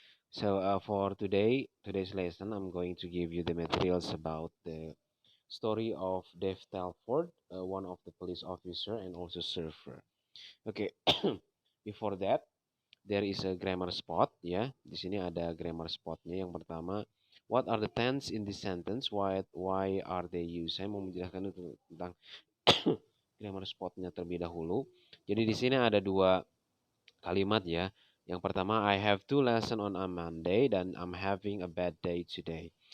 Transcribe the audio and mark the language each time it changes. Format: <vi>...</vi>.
<en>So for today's lesson, I'm going to give you the materials about the story of Dave Telford, one of the police officer and also surfer. Okay, before that there is a grammar spot ya.</en> <id>Di sini ada grammar spotnya. Yang pertama,</id> <en>what are the tense in this sentence? Why are they used?</en> <id>Saya mau menjelaskan itu tentang grammar spotnya terlebih dahulu. Jadi di sini ada dua kalimat ya. Yang pertama,</id> <en>I have two lesson on a Monday</en> <id>dan</id> <en>I'm having a bad day today.</en>